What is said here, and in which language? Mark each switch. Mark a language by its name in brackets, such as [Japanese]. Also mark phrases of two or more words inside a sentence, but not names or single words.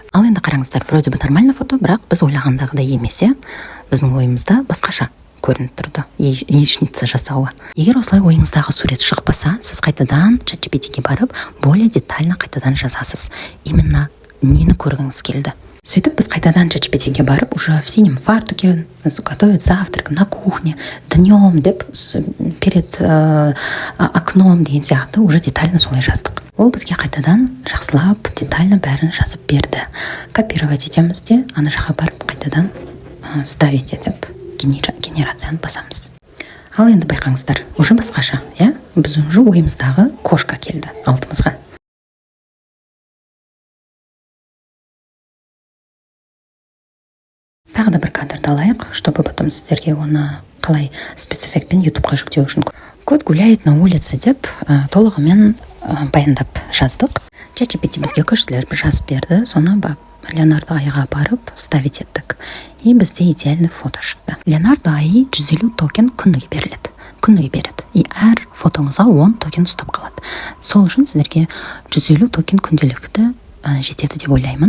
[Kazakh] Ал енді қараңыздар, [Russian] вроде бы нормально [Kazakh] фото, бірақ біз ойлағандағыдай емес, біздің ойымызда басқаша көрініп тұрды яичница жасауы. Егер осылай ойыңыздағы сурет шықпаса, сіз қайтадан ChatGPT-ге барып, [Russian] более детально [Kazakh] қайтадан жазасыз. Именно нені көргіңіз келді. Сөйтіп біз қайтадан ChatGPT-ге барып, [Russian] уже в синем фартуке, готовить завтрак на кухне, днем деп, перед окном [Kazakh] деген сияқты [Russian] уже детально [Kazakh] солай жаздық. Ол бізге қайтадан жақсылап, детально бәрін жазып берді. Копировать етеміз де, ана жаққа барып қайтадан вставить етіп, генерацияны басамыз. Ал енді байқаңыздар, уже басқаша, біз уже ойымыздағы кошка келді алдымызға. Тағы да бір кадрды алайық, [Russian] чтобы потом [Kazakh] сіздерге оны қалай спецэффектпен ютубқа жүктеу үшін. [Russian] Кот гуляет на улице [Kazakh] деп толығымен баяндап жаздық. ChatGPT бізге көшілер жазып берді, соны Leonardo AI-ға барып вставить еттік. И бізде [Russian] идеальный фото [Kazakh] шықты. Leonardo AI 150 токен күніге береді. И әр фотоңызға 10 токен ұстап қалады. Сол үшін сіздерге 150 токен күнделікті жетеді деп ойлаймын.